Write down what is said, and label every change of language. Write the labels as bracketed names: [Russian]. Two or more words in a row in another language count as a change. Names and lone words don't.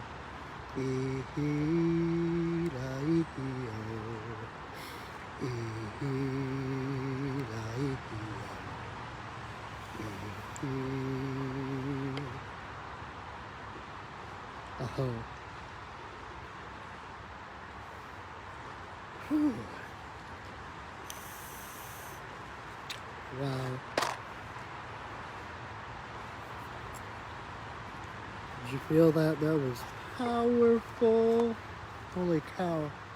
[English] Ihi la ihi o. Ihi la ihi o. Ihi. Aho. Whew. Wow. Did you feel that? That was powerful. Holy cow.